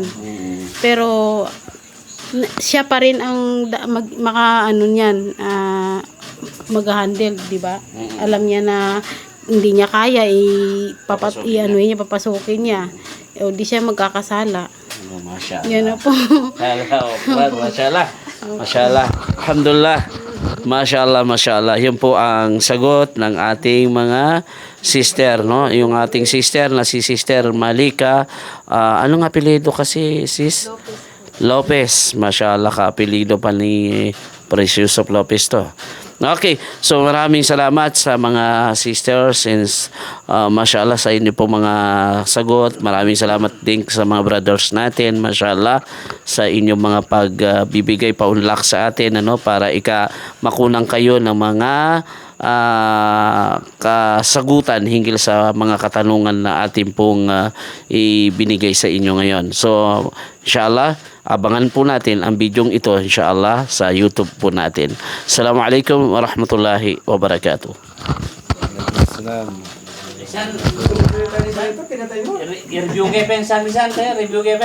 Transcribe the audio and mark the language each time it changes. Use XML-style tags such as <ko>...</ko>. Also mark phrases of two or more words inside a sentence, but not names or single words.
<tl>Pero siya pa rin ang mag-handle, di ba? Alam niya na hindi niya kaya papasukin niya. O di siya magkakasala. Masya Yan na po.</tl> <ar>ما شاء الله ما شاء الله الحمد لله. Mashallah.</ar> <tl>Yun po ang sagot ng ating mga sister, no? Yung ating sister na si Sister Malika. Anong apelyido kasi, sis? Lopez. Mashallah, ka-apelyido pa ni Precious of Lopez to. Okay, so maraming salamat sa mga sisters and mashallah sa inyo po mga sagot. Maraming salamat din sa mga brothers natin, mashallah, sa inyong mga pagbibigay paunlak sa atin, ano, para makunang kayo ng mga kasagutan hinggil sa mga katanungan na ating pong ibinigay sa inyo ngayon. So, inshallah, abangan po natin ang bidyong ito, inshallah, sa YouTube po natin.</tl> <ar>السلام عليكم ورحمة الله وبركاته.</ar> <tl>Review kayo pen sa review kayo</tl>